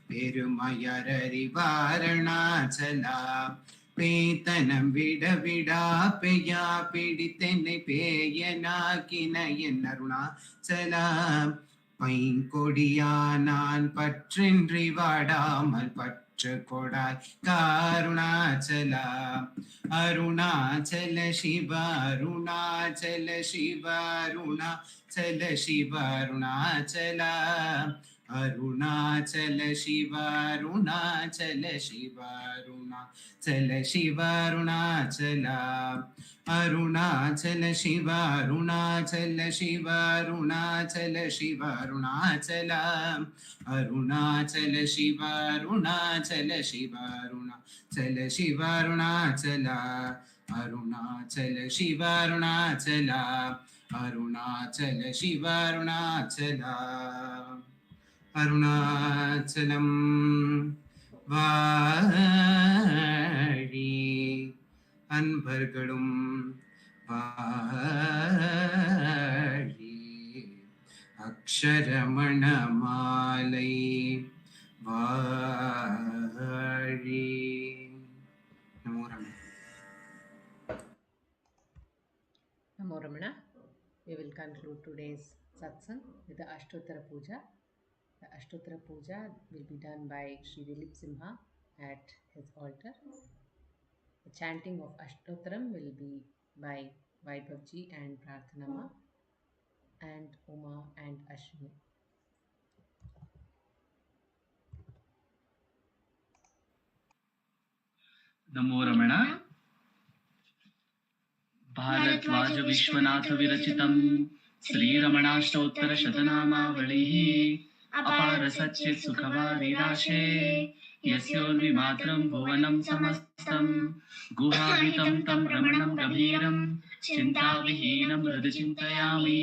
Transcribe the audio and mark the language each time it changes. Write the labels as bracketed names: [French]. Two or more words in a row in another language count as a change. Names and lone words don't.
[Tamil] பெருமையறிவாரணாச்சலம் பேத்தனம் விட விடா பெய்யா பிடித்தென்னை பேயனாக்கின என் அருணாச்சலம் பைங்கொடியா நான் பற்றின்றி வாடாமல் பற்று கொடாய் காருணாச்சலம் அருணாச்சல சிவ [Sanskrit] अरुणाचल शिव अरुणाचल शिव अरुणाचलम् अरुणाचल शिव अरुणाचल शिव अरुणाचल शिव अरुणाचल अरुणाचल शिव अरुणाचल शिव अरुणाचल शिव अरुणाचल अरुणाचल शिव अरुणाचल शिव अरुणाचल शिव अरुणाचल अरुणाचल शिव अरुणाचल अरुणाचल शिव अरुणाचल [Tamil] अरुणाचलं வாழி அன்பர்களும் வாழி அக்ஷரமணமாலை வாழி. [Sanskrit] नमो रमण. नमो रमण. [English] We will conclude today's satsang with the Ashtottara Puja. The Ashtottara Puja will be done by Sri Dileep Simha at his altar. The chanting of Ashtottaram will be by Vaibhavji and Prarthana and Uma and Ashwini. [Sanskrit] नमो रमण. भारद्वाज विश्वनाथ विरचितं श्रीरमणाष्टोत्तर शतनामावलिः अपार सच्चित् सुखवारिराशे यस्योर्विमात्रं भुवनं समस्तं गुहाहितं तं रमणं गभीरं चिन्ताविहीनं हृदि चिन्तयामि.